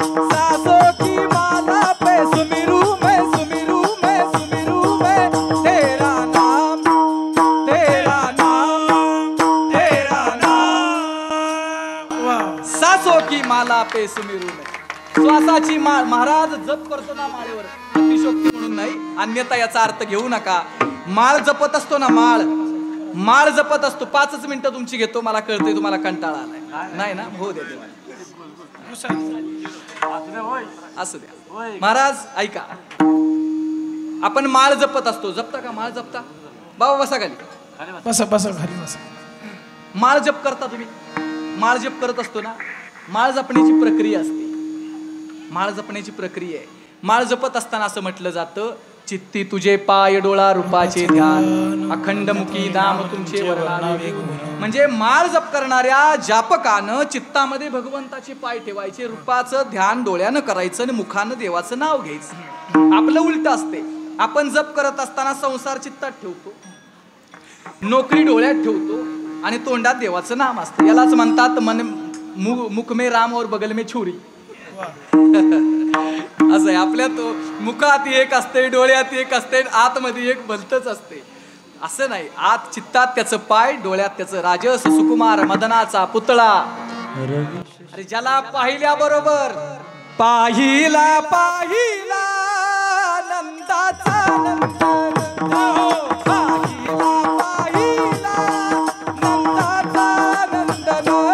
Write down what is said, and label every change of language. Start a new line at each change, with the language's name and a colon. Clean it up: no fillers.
Hindi: सासों की माला पे सुमिरू में, सुमिरू में, सुमिरू में तेरा नाम, तेरा नाम, तेरा नाम. सासों की माला पे सुमिरू में.
Marathi: श्वासाची माळ महाराज जप करतो ना माळेवर, अतिशोक्ती म्हणून नाही, अन्यथा याचा अर्थ घेऊ नका. माळ जपत असतो ना, माळ जपत असतो. 5 मिनिटं तुमची घेतो. मला कळतंय तुम्हाला कंटाळा आलाय. नाही ना? हो दे. असू द्या. महाराज ऐका, आपण माळ जपत असतो. जपता का? माळ जपता? बाबा बसा खाली. बसा बसा खाली बसा. माळ जप करता तुम्ही? माळ जप करत असतो ना, माळ जपण्याची प्रक्रिया असते. माळ जपण्याची प्रक्रिया आहे. माळ जपत असताना असं म्हटलं जातं, चित्ती तुझे पाय डोळा रूपाचे ध्यान, अखंड मुखी नाम तुमचे वर्णावे. म्हणजे माळ जप करणाऱ्या जापकानं चित्तामध्ये भगवंताचे पाय ठेवायचे, रूपाचं ध्यान डोळ्यानं करायचं आणि मुखानं देवाचं नाव घ्यायचं. आपलं उलट असते. आपण जप करत असताना संसार चित्तात ठेवतो, नोकरी डोळ्यात ठेवतो आणि तोंडात देवाचं नाम असतं. यालाच म्हणतात
Hindi: मुख में राम और बगल में छुरी.
Marathi: असं आहे. आपल्या तो मुखात एक असते, डोळ्यात एक असते, आतमध्ये एक भलतच असते. असं नाही. आत चित्तात त्याचं पाय, डोळ्यात त्याचं राजस सुकुमार मदनाचा पुतळा. अरे ज्याला पाहिल्याबरोबर पाहिला पाहिला नंदाचा नंदन, पाहिला पाहिला नंदाचा नंदन,